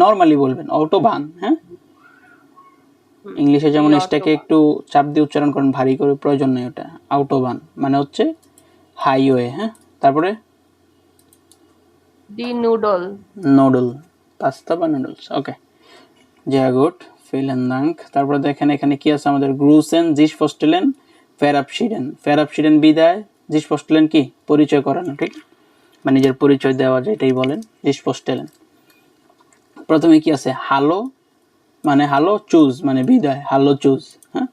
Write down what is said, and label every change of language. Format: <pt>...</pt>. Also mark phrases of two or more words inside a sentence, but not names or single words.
<bn>নর্মালি বলবেন অটোবান, হ্যাঁ। ইংলিশে ডি যেমন এসটাকে অটোবান, একটু চাপ দিয়ে উচ্চারণ করেন, ভারী করে প্রয়োজন নেই ওটা। আউটোবান মানে হচ্ছে হাইওয়ে, হ্যাঁ। তারপরে</bn> <de>die Nudel,</de> <bn>নোডল, পাস্তা বা নুডলস, ওকে।</bn> <de>sehr gut, vielen Dank।</de> <bn>তারপরে দেখেন এখানে কি আছে আমাদের,</bn> <de>grüßen sich vorstellen verabschieden</de> <bn>বিদায়,</bn> <de>sich vorstellen</de> <bn>কি পরিচয় করানো, ঠিক মানে নিজের পরিচয় দেওয়া, যেটাই বলেন</bn> <de>sich vorstellen.</de> <bn>প্রথমে কি আছে, হ্যালো মানে হ্যালো, চুজ মানে বিদায়,</bn> <de>Hallo tschüss,</de> <bn>হ্যাঁ।</bn>